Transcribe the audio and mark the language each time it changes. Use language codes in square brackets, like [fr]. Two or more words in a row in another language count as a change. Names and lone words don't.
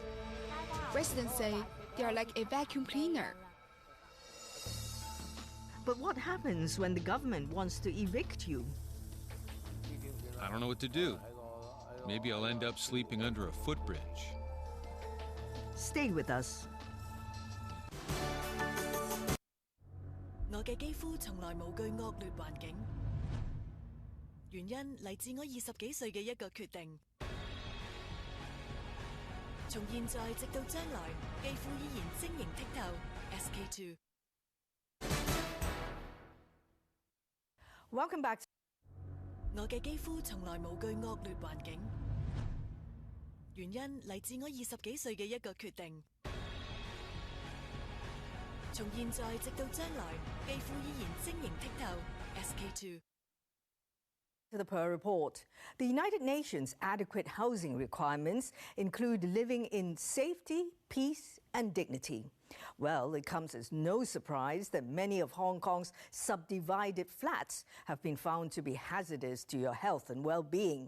[en] Residents say they are like a vacuum cleaner. But what happens when the government wants to evict you? I don't know what to do. Maybe I'll end up sleeping under a footbridge. Stay with us. [yue] 我嘅肌膚從來無懼惡劣環境，原因嚟自我20幾歲嘅一個決定。從現在直到將來，肌膚依然晶瑩剔透。SK2。 [en] Welcome back. [yue] 我嘅肌膚從來無懼惡劣環境，原因嚟自我20幾歲嘅一個決定。從現在直到將來，肌膚依然晶瑩剔透。SK2。 [en] To the Per report, the United Nations adequate housing requirements include living in safety, peace, and dignity. Well, it comes as no surprise that many of Hong Kong's subdivided flats have been found to be hazardous to your health and well-being.